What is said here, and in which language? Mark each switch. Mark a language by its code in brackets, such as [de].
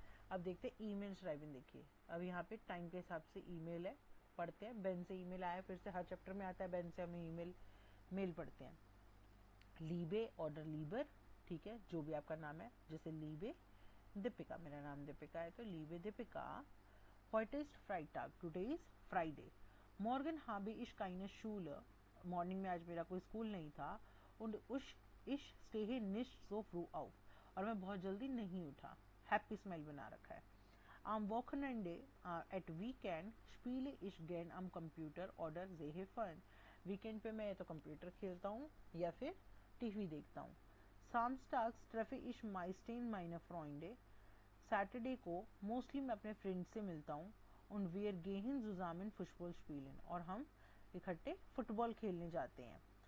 [hi] अब देखते हैं ईमेल राइबिन। देखिए, अब यहाँ पे टाइम के हिसाब से ईमेल है, पढ़ते हैं। बेन से ईमेल आया, फिर से हर चैप्टर में आता है बेन से हमें ईमेल, मेल पढ़ते हैं। लीबे ऑर्डर लीबर, ठीक है, जो भी आपका नाम है। जैसे लीबे दीपिका, मेरा नाम दीपिका है तो लीबे Deepika. [de] Heute ist Freitag, [en] today is Friday. [de] Morgen habe ich keine Schule. [hi] Morning में आज मेरा कोई स्कूल नहीं था। [de] Und ich stehe nicht so früh auf. [hi] और मैं बहुत जल्दी नहीं उठा। हैप्पी स्माइल बना रखा है। [de] Am Wochenende [en] at weekend [de] spiele ich gern am Computer oder sehe fern. [hi] Weekend पे मैं तो कंप्यूटर खेलता हूँ या फिर टीवी देखता हूँ। [de] Samstags treffe ich meistens meine Freunde. [hi] Saturday को मोस्टली मैं अपने फ्रेंड से मिलता हूँ। [de] und wir gehen zusammen Fußball spielen, [hi] और हम इकट्ठे फुटबॉल खेलने जाते हैं।